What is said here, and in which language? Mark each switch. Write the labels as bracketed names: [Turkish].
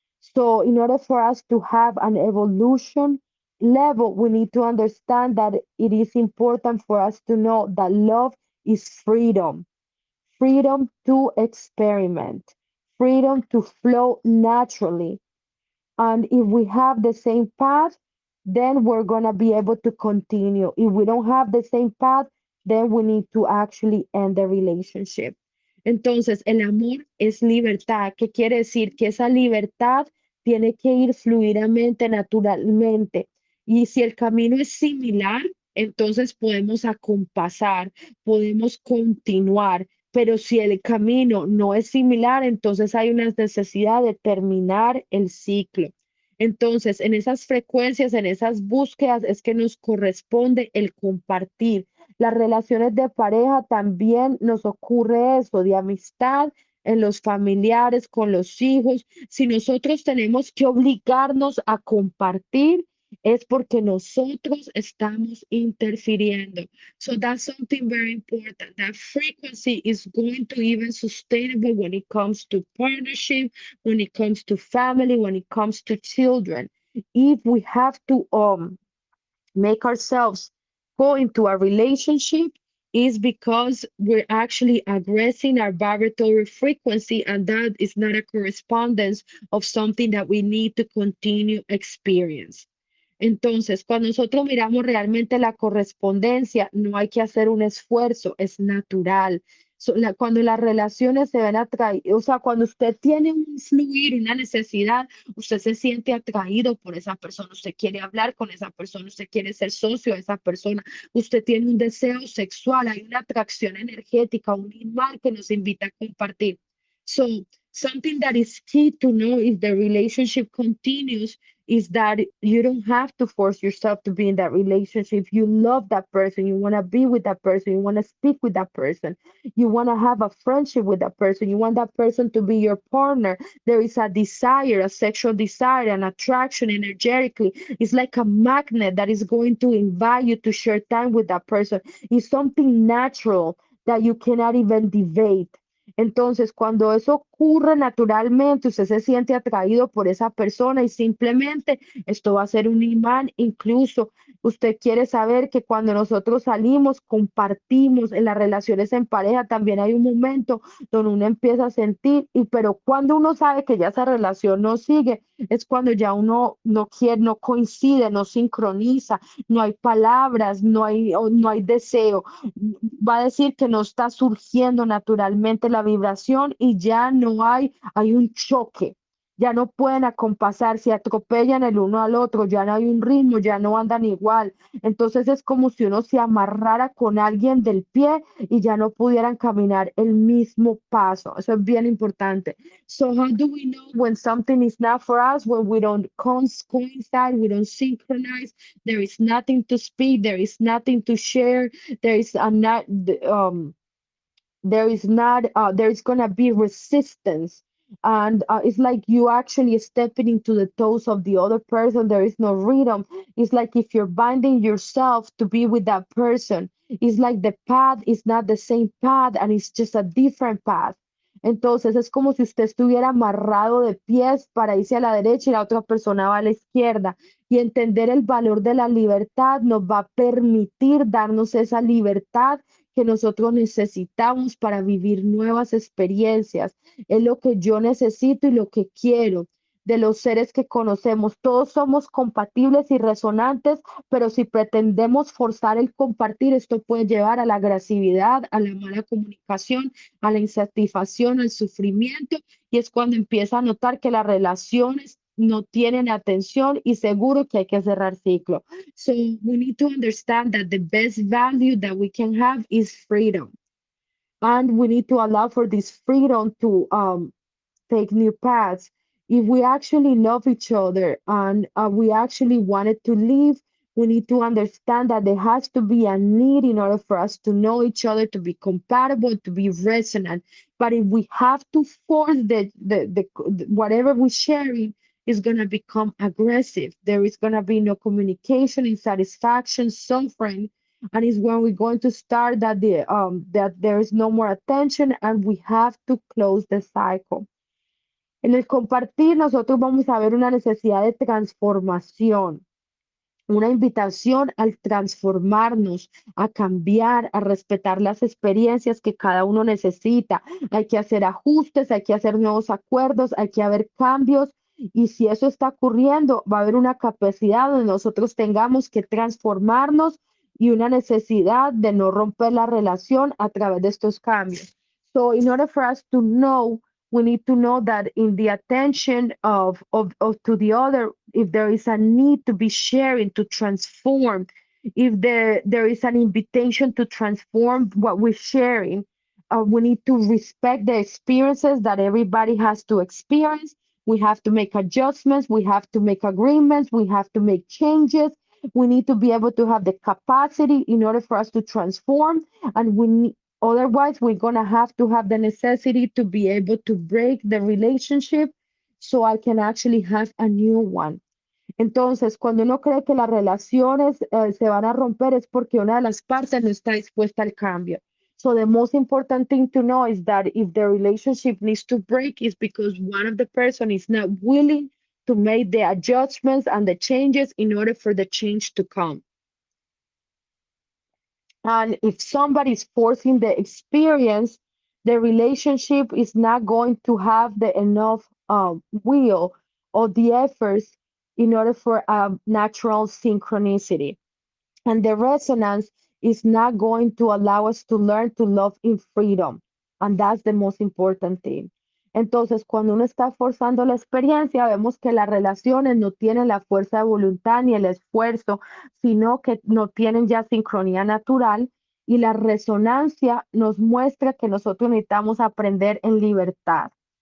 [English] So in order for us to have an evolution level, we need to understand that it is important for us to know that love is freedom, freedom to experiment, freedom to flow naturally. And if we have the same path, then we're going to be able to continue. If we don't have the same path, then we need to actually end the relationship. [Spanish] Entonces, el amor es libertad. ¿Qué quiere decir? Que esa libertad tiene que ir fluidamente, naturalmente. Y si el camino es similar, entonces podemos acompasar, podemos continuar. Pero si el camino no es similar, entonces hay una necesidad de terminar el ciclo. Entonces, en esas frecuencias, en esas búsquedas, es que nos corresponde el compartir. Las relaciones de pareja también nos ocurre eso, de amistad, en los familiares, con los hijos. Si nosotros tenemos que obligarnos a compartir, es porque nosotros estamos interfiriendo. [English] So that's something very important. That frequency is going to even sustainable when it comes to partnership, when it comes to family, when it comes to children. If we have to make ourselves go into a relationship, is because we're actually addressing our vibratory frequency, and that is not a correspondence of something that we need to continue experience. [Spanish] Entonces, cuando nosotros miramos realmente la correspondencia, no hay que hacer un esfuerzo, es natural. Cuando las relaciones se ven atraídas, o sea, cuando usted tiene un fluir, una necesidad, usted se siente atraído por esa persona, usted quiere hablar con esa persona, usted quiere ser socio de esa persona, usted tiene un deseo sexual, hay una atracción energética, un imán que nos invita a compartir. [English] So, something that is key to know if the relationship continues is that you don't have to force yourself to be in that relationship. You love that person, you want to be with that person, you want to speak with that person, you want to have a friendship with that person, you want that person to be your partner. There is a desire, a sexual desire, an attraction energetically. It's like a magnet that is going to invite you to share time with that person. It's something natural that you cannot even debate. [Spanish] Entonces, cuando eso ocurre naturalmente, usted se siente atraído por esa persona y simplemente esto va a ser un imán. Incluso usted quiere saber que cuando nosotros salimos, compartimos en las relaciones en pareja, también hay un momento donde uno empieza a sentir, pero cuando uno sabe que ya esa relación no sigue, es cuando ya uno no quiere, no coincide, no sincroniza, no hay palabras, no hay deseo, va a decir que no está surgiendo naturalmente la vibración y ya no hay un choque, ya no pueden acompasar, se atropellan el uno al otro, ya no hay un ritmo, ya no andan igual. Entonces es como si uno se amarrara con alguien del pie y ya no pudieran caminar el mismo paso. Eso es bien importante. [English] So how do we know when something is not for us, when we don't coincide, we don't synchronize, there is nothing to speak, there is nothing to share, there is a not there is not there is gonna be resistance, and it's like you actually stepping into the toes of the other person. There is no rhythm. It's like if you're binding yourself to be with that person, it's like the path is not the same path and it's just a different path. [Spanish] Entonces es como si usted estuviera amarrado de pies para irse a la derecha y la otra persona va a la izquierda. Y entender el valor de la libertad nos va a permitir darnos esa libertad que nosotros necesitamos para vivir nuevas experiencias. Es lo que yo necesito y lo que quiero de los seres que conocemos. Todos somos compatibles y resonantes, pero si pretendemos forzar el compartir, esto puede llevar a la agresividad, a la mala comunicación, a la insatisfacción, al sufrimiento, y es cuando empieza a notar que las relaciones no tienen atención y seguro que hay que cerrar ciclo. [English] So we need to understand that the best value that we can have is freedom. And we need to allow for this freedom to take new paths. If we actually love each other and we actually wanted to live, we need to understand that there has to be a need in order for us to know each other, to be compatible, to be resonant. But if we have to force the whatever we're sharing is going to become aggressive. There is going to be no communication, insatisfaction, suffering, and it's when we're going to start that there is no more attention and we have to close the cycle. [Spanish] En el compartir, nosotros vamos a ver una necesidad de transformación, una invitación al transformarnos, a cambiar, a respetar las experiencias que cada uno necesita. Hay que hacer ajustes, hay que hacer nuevos acuerdos, hay que haber cambios. Y si eso está ocurriendo, va a haber una capacidad donde nosotros tengamos que transformarnos y una necesidad de no romper la relación a través de estos cambios. [English] So in order for us to know, we need to know that in the attention of to the other, if there is a need to be sharing, to transform, if there is an invitation to transform what we're sharing, we need to respect the experiences that everybody has to experience. We have to make adjustments, we have to make agreements, we have to make changes. We need to be able to have the capacity in order for us to transform, and we need, otherwise, we're going to have the necessity to be able to break the relationship so I can actually have a new one. [Spanish] Entonces, cuando uno cree que las relaciones se van a romper es porque una de las partes no está dispuesta al cambio. [English] So the most important thing to know is that if the relationship needs to break, is because one of the person is not willing to make the adjustments and the changes in order for the change to come. And if somebody is forcing the experience, the relationship is not going to have the enough will or the efforts in order for a natural synchronicity. And the resonance is not going to allow us to learn to love in freedom. And that's the most important thing. [Spanish] Entonces, cuando uno está forzando la experiencia, vemos que las relaciones no tienen la fuerza de voluntad ni el esfuerzo, sino que no tienen ya sincronía natural, y la resonancia nos muestra que nosotros necesitamos aprender en libertad.